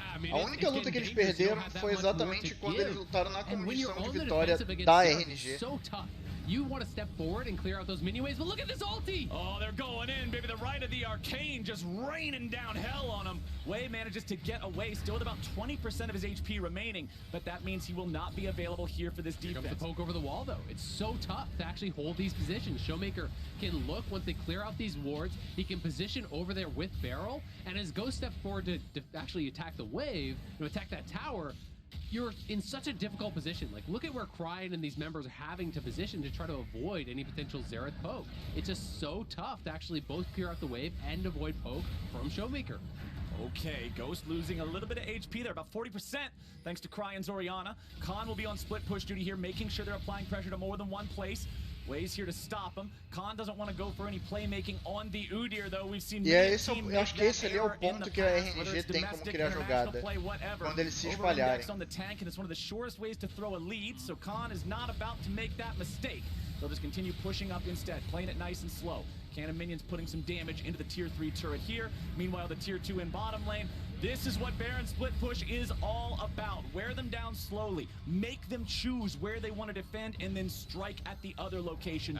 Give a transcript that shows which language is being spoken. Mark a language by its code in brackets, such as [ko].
[pt] A única luta que eles perderam foi exatamente quando eles lutaram na condição de vitória da RNG. [en] You want to step forward and clear out those mini waves, but look at this ulti! Oh, they're going in, baby. The right of the arcane just raining down hell on him. Wei manages to get away, still with about 20% of his HP remaining, but that means he will not be available here for this defense. Here comes the poke over the wall, though. It's so tough to actually hold these positions. Showmaker can look once they clear out these wards. He can position over there with Barrel, and as Ghost steps forward to actually attack the wave, attack that tower, you're in such a difficult position. Like, look at where Cryin and these members are having to position to try to avoid any potential Xerath poke. It's just so tough to actually both clear out the wave and avoid poke from Showmaker. Okay, Ghost losing a little bit of HP there, about 40%, thanks to Cryan's Orianna. Khan will be on split push duty here, making sure they're applying pressure to more than one place. Wei's here to stop him. Khan doesn't want to go for any playmaking on the Udyr, though. We've seen [pt] eu acho que esse ali é o ponto que a RNG tem como criar jogada, quando eles se espalharem. [en] On the tank, and it's one of the surest ways to throw a lead, so Khan is not about to make that mistake. They'll just continue pushing up instead, playing it nice and slow. Cannon minions putting some damage into the tier 3 turret here. Meanwhile, the tier 2 in bottom lane. This is what Baron split push is all about. Wear them down slowly. Make them choose where they want to defend and then strike at the other location.